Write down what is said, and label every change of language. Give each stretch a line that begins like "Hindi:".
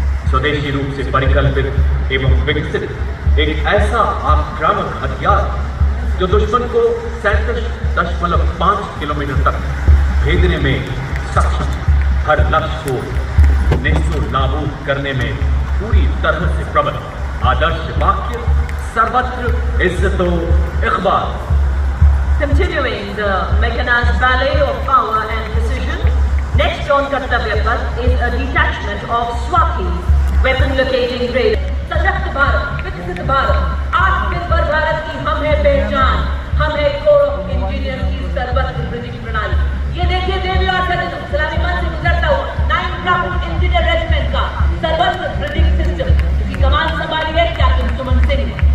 Hindi: स्वदेशी रूप से परिकल्पित एवं विकसित एक ऐसा आक्रामक हथियार जो दुश्मन को 37.5 किलोमीटर तक भेदने में सक्षम, हर लक्ष्य को नेस्तों नाबूद करने में पूरी तरह से प्रबल, आदर्श वाक्य सर्वत्र इज्जतो Iqbal.
English: Continuing the mechanized ballet of power and precision, next on Kartavya Path is a detachment of Swati weapon locating radar.
Hindi: सशक्त भारत, विकसित भारत, आत्मनिर्भर भारत की हम है पहचान, हम है कोर ऑफ इंजीनियर की सर्वत्र ब्रिटिश प्रणाली। ये देखिए देवी और सज्जनों, सलामी मंच से गुजरता हुआ 9 ब्राह्मण इंजीनियर रेजिमेंट का सर्वत्र ब्रिटिश सिस्टम, जिसकी कमान संभाली है कैप्टन सुमन सिंह ने।